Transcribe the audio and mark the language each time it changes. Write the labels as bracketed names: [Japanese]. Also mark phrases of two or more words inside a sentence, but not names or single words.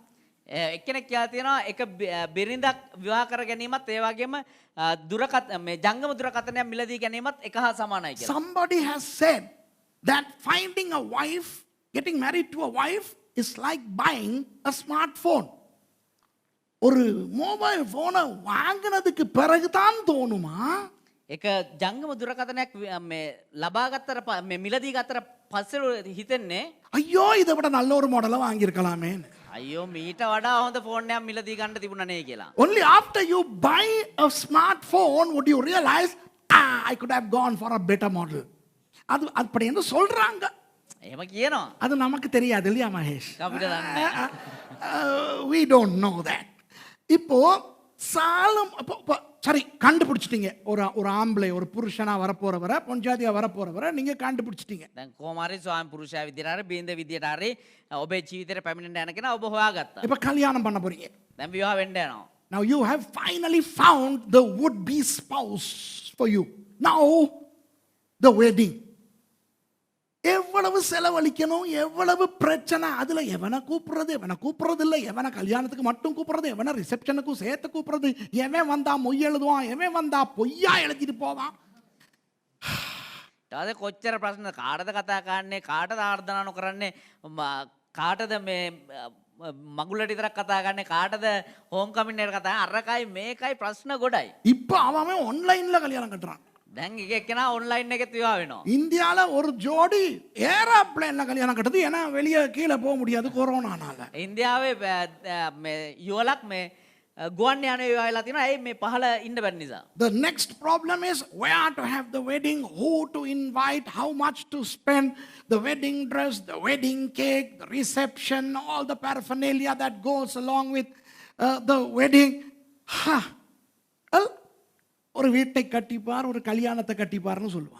[Sinhala] එක්කෙනෙක් කියලා තියෙනවා එක බිරිඳක් විවාහ කර ගැනීමත් ඒ වගේම මේ ජංගම දුරකථනයක් මිලදී ගැනීමත් එක හා සමානයි කියලා. [English] Somebody has said that finding a wife, getting married to a wife is like buying a smartphone. [Tamil] ஒரு மொபைல் போனை வாங்கினதுக்கு பிறகுதான் தோணுமா [Sinhala] එක ජංගම දුරකථනයක් මේ ලබා ගත්තට මේ මිලදී ගත්තට පස්සේ හිතෙන්නේ [Tamil] ஐயோ இதை விட நல்ல ஒரு மாடலை வாங்கியிருக்கலாமே. [Sinhala] අයියෝ මීට වඩා හොඳ ෆෝන් එකක් මිලදී ගන්න තිබුණා නේ කියලා. [English] Only after you buy a smartphone would you realize, I could have gone for a better model. [Tamil] அது அப்படி என்று சொல்றாங்க. [Sinhala] එහෙම කියනවා. [Tamil] அது நமக்கு தெரியாது இல்லையா மகேஷ்? [Sinhala] අපිට දන්නේ නැහැ. [English] We don't know that. [Tamil] இப்போ சாலம் சரி கண்டுபிடிச்சிட்டீங்க. ஒரு ஆம்பளை ஒரு புருஷனா வரப்போறவரை பொஞ்சாதியா வரப்போறவரை நீங்க கண்டுபிடிச்சிட்டீங்க. [Sinhala] දැන් කොහොම හරි ස්වාමි පුරුෂයා විදියට හරි බින්ද විදියට හරි ඔබේ ජීවිතේට පැමිණෙන්න යන කෙනා ඔබ හොයාගත්තා. [Tamil] இப்போ கல்யாணம் பண்ண போறீங்க. [Sinhala] දැන් විවාහ වෙන්න යනවා. [English] Now you have finally found the would be spouse for you. Now the wedding. [Tamil] எவ்வளவு செலவழிக்கணும், எவ்வளவு பிரச்சனை, அதுல எவனை கூப்பிடுறது இல்லை, எவனை கல்யாணத்துக்கு மட்டும் கூப்பிடுறது, எவனை ரிசப்ஷனுக்கும் சேர்த்து கூப்பிடுறது, எவன் வந்தா மொய் எழுதுவான், எவன் வந்தா பொய்யா எழுதிட்டு போவான். [Sinhala] ඊට කොච්චර ප්‍රශ්න කාටද කතා කරන්නේ, කාටද ආර්දනා නොකරන්නේ, කාටද මේ මගුලට විතරක් කතා කරන්නේ, කාටද [English] home coming [Sinhala] එකට කතා අරකයි මේකයි ප්‍රශ්න ගොඩයි. [Tamil] இப்போ அவன் ஆன்லைன்ல கல்யாணம் கட்டுறான். [Sinhala] දැන් එක එක්කෙනා ඔන්ලයින් එකෙත් විවාහ වෙනවා. [Tamil] இந்தியால ஒரு ஜோடி ஏரோப்ளேன்ல கல்யாணம் கட்டுது. ஏன்னா வெளியே கீழே போக முடியாது கொரோனானால. [Sinhala] ඉන්දියාවේ මේ යුවලක් මේ ගුවන් යානයේ විවාහ වෙලා තියෙනවා. ඇයි මේ පහළ ඉන්න බැරි නිසා. [English] The next problem is where to have the wedding, who to invite, how much to spend, the wedding dress, the wedding cake, the reception, all the paraphernalia that goes along with the wedding. [Tamil] ஒரு வீட்டை கட்டிப்பார், ஒரு கல்யாணத்தை கட்டிப்பார்னு சொல்லுவாங்க.